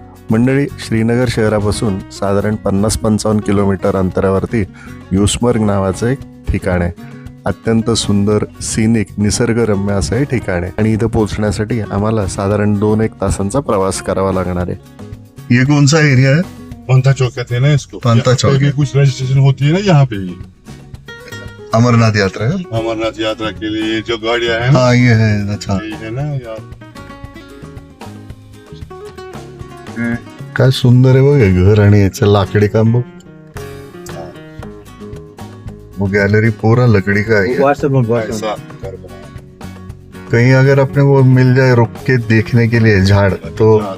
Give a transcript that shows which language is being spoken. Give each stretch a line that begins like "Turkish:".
Marathi: मंडळी, श्रीनगर शहरापासून साधारण 50-55 किलोमीटर अंतरावरती युसमर्ग नावाचं एक ठिकाण आहे. अत्यंत सुंदर, सिनिक, निसर्गरम्य असं हे ठिकाण आहे आणि इथं पोहोचण्यासाठी आम्हाला साधारण 2-1 तासांचा प्रवास करावा लागणार आहे.
Hindi: ये कौन सा एरिया है? पंथा चौक कहते हैं ना इसको. पंथा चौक. यहाँ पे भी कुछ रजिस्ट्रेशन होती है ना यहाँ पे ही. अमरनाथ यात्रा है? अमरनाथ यात्रा के लिए जो गाड़ियाँ हैं ना, हाँ ये है. अच्छा, यही है ना यार.
Marathi: काय सुंदर आहे बघ हे घर आणि याचं लाकडी काम बघ.
Hindi: वो गैलरी पूरा लकड़ी का है. ऐसा घर बनाया. कहीं अगर अपने वो मिल जाए रुक के देखने के लिए झाड़ तो